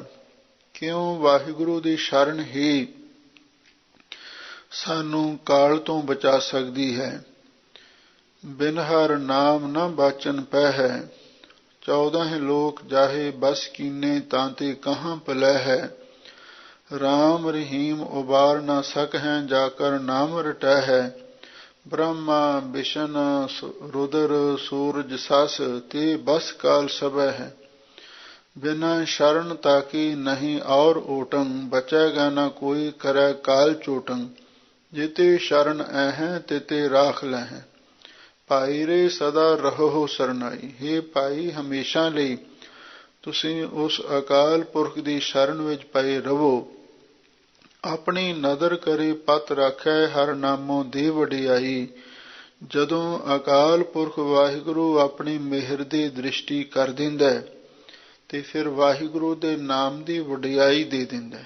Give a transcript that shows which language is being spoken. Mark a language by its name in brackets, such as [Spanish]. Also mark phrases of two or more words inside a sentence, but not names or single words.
[Punjabi] ਕਿਉਂ ਵਾਹਿਗੁਰੂ ਦੀ ਸ਼ਰਨ ਹੀ ਸਾਨੂੰ ਕਾਲ ਤੋਂ ਬਚਾ ਸਕਦੀ ਹੈ। [Hindi] बिन हर नाम न बाचन पै है, 14 लोक जाहे बस कीने तां ते कहां पलै है। राम रहीम उबार न सक हैं, जाकर नाम रटै है। ब्रह्मा विष्णु रुद्र सूरज सस, ते बस काल सब है। बिना शरण ताकी नहीं और ओटंग, बचेगा न कोई करे काल चोटंग। जिते शरण ऐहें तिते राख लहें, भाई रे सदा रहो सरनाई। [Punjabi] ਹੇ ਭਾਈ, ਹਮੇਸ਼ਾ ਲਈ ਤੁਸੀਂ ਉਸ ਅਕਾਲ ਪੁਰਖ ਦੀ ਸ਼ਰਨ ਵਿੱਚ ਪਏ ਰਹੋ। [Hindi] आपणी नदर करे पत राखै, हर नामों दे वडिआई। [Punjabi] ਜਦੋਂ ਅਕਾਲ ਪੁਰਖ ਵਾਹਿਗੁਰੂ ਆਪਣੀ ਮਿਹਰ ਦੀ ਦ੍ਰਿਸ਼ਟੀ ਕਰ ਦਿੰਦਾ ਤੇ ਫਿਰ ਵਾਹਿਗੁਰੂ ਦੇ ਨਾਮ ਦੀ ਵਡਿਆਈ ਦੇ ਦਿੰਦਾ।